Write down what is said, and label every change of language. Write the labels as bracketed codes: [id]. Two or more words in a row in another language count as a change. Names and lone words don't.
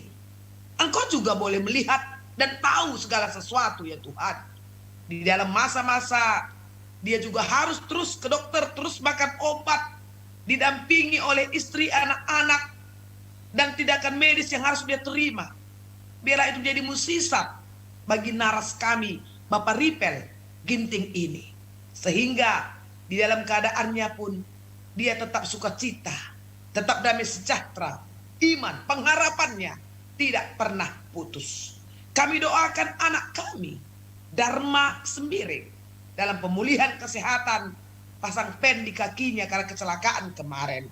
[id] Engkau juga boleh melihat dan tahu segala sesuatu ya Tuhan. Di dalam masa-masa dia juga harus terus ke dokter, terus makan obat, didampingi oleh istri, anak-anak, dan tindakan medis yang harus dia terima. Biarlah itu menjadi musisat bagi naras kami, Bapak Ripel Ginting ini. Sehingga di dalam keadaannya pun dia tetap sukacita, tetap damai sejahtera, iman, pengharapannya tidak pernah putus. Kami doakan anak kami, Dharma Sembiring, dalam pemulihan kesehatan, pasang pen di kakinya karena kecelakaan kemarin.